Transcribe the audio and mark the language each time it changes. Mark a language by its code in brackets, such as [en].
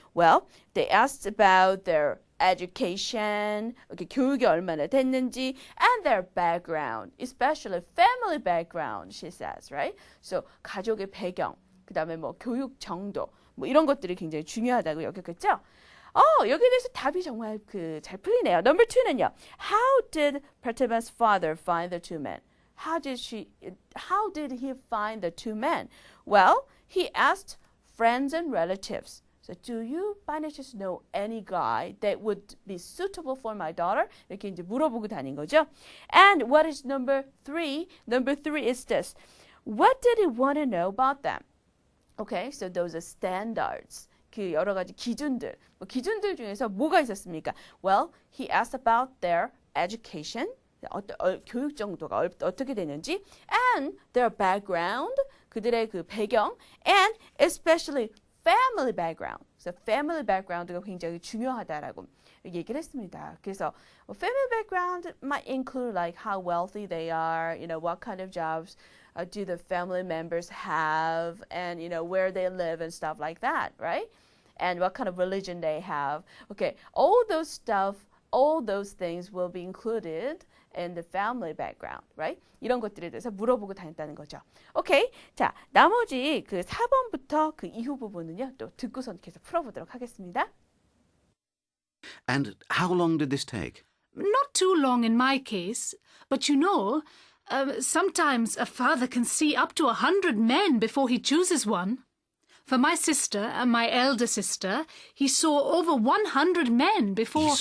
[en] Well, they asked about their education, okay, [ko] 교육이 얼마나 됐는지, [en] and their background, especially family background, she says, right? [ko] So 가족의 배경, 그 다음에 뭐 교육 정도, 뭐 이런 것들이 굉장히 중요하다고 여겼겠죠? 여기에 대해서 답이 정말 잘 풀리네요. Number 2는요. [en] How did Pratibha's father find the two men? How did he find the two men? Well, he asked friends and relatives. So, do you by any chance know any guy that would be suitable for my daughter? [ko] 이렇게 이제 물어보고 다닌 거죠. [en] And what is number 3? Number 3 is this. What did he want to know about them? Okay, so those are standards. [ko] 그 여러 가지 기준들. 기준들 중에서 뭐가 있었습니까? [en] Well, he asked about their education. [ko] 교육 정도가 어떻게 되는지, [en] and their background, [ko] 그들의 그 배경, [en] and especially family background. [ko] So family background가 굉장히 중요하다라고 얘기를 했습니다. [en] 그래서 family background might include like how wealthy they are, what kind of jobs do the family members have, and where they live and stuff like that, right? And what kind of religion they have. Okay, all those things will be included in the family background, right? [ko] 이런 것들에 대해서 물어보고 다녔다는 거죠. 오케이, 자, 나머지 그 4번부터 그 이후 부분은요, 또 듣고서 계속 풀어보도록 하겠습니다. [en] And how long did this take? Not too long in my case, but sometimes a father can see up to 100 men before he chooses one. For my sister and my elder sister, he saw over 100 men before...